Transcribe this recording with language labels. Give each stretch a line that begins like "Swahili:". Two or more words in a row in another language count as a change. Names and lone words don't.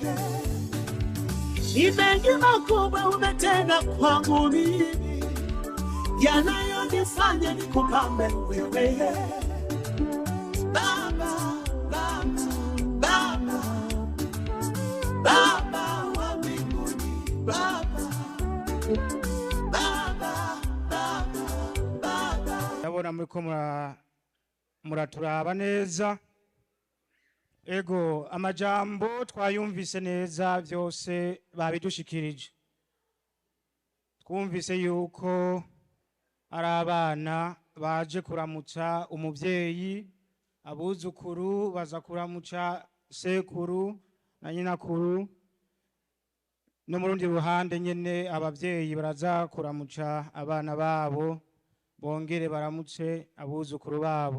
Swahili: Ni mengi makubwa umetenda kwangu mimi, yanayonifanya nikupambe wewe. Baba, Baba, Baba, Baba wa mbinguni, Baba, Baba, Baba, Baba.
Rundi: Ndabona muriko muraturaba neza. Ego amajambo twayumvise neza, byose babidushikirije. Twumvise yuko ari abana baje kuramutsa umuvyeyi, abuzukuru baza kuramutsa sekuru na nyinakuru, no murundi ruhande nyene abavyeyi baraza kuramutsa abana babo, bongere baramutse abuzukuru babo.